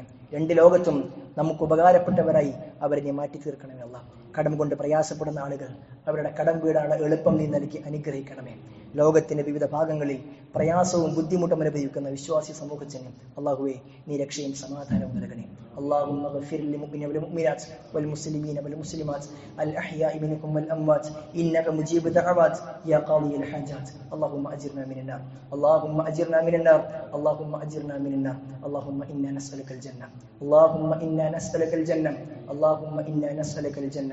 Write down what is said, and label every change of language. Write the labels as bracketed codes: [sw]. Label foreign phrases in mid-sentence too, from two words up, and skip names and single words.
[ml] 2 ലോകത്തും നമുക്ക് ഉപകാരപ്പെട്ടവരായി അവരെ നീ മാറ്റി തീർക്കണമേ അല്ലാഹ്. കടം കൊണ്ട് പ്രയാസപ്പെടുന്ന ആളുകൾ അവരുടെ കടം വീടാണ് എളുപ്പം നീ നൽകി അനുഗ്രഹിക്കണമേ. ലോകത്തിന്റെ വിവിധ ഭാഗങ്ങളിൽ പ്രയാസവും ബുദ്ധിമുട്ടും അനുഭവിക്കുന്ന വിശ്വാസി സമൂഹത്തിന് അല്ലാഹുവേ നീ രക്ഷയും സമാധാനവും നൽകണേ. [ar] اللهم اغفر للمؤمنين والمؤمنات والمسلمين والمسلمات الأحياء منكم والأموات إنك مجيب الدعوات يا قاضي الحاجات. اللهم أجرنا من النار، اللهم أجرنا من النار، اللهم أجرنا من النار. اللهم إنا نسألك الجنة، اللهم إنا نسألك الجنة، اللهم إنا نسألك الجنة.